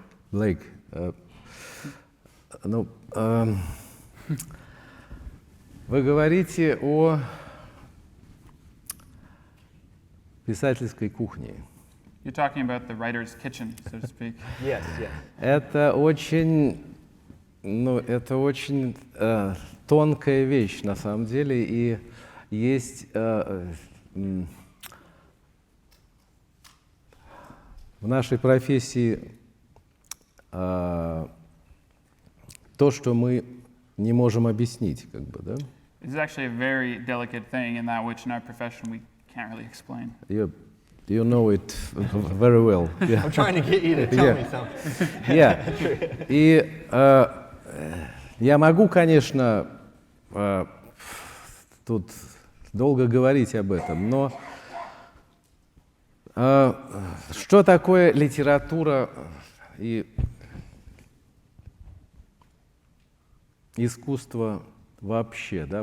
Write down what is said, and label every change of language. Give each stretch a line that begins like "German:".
Russian: Блейк, ну, вы говорите о писательской кухне.
English: You're talking about the writer's kitchen, so to speak. Yes, yes.
Russian: Это очень, ну, это очень тонкая вещь на самом деле, и есть в нашей профессии то, что мы не можем объяснить, как бы, да?
English: It's actually a very delicate thing in that which in our profession we can't really explain. You know it very well. Yeah. I'm trying to get you to tell me something. Yeah.
Russian: И я могу, конечно, тут долго говорить об этом, но что такое литература и искусство вообще, да?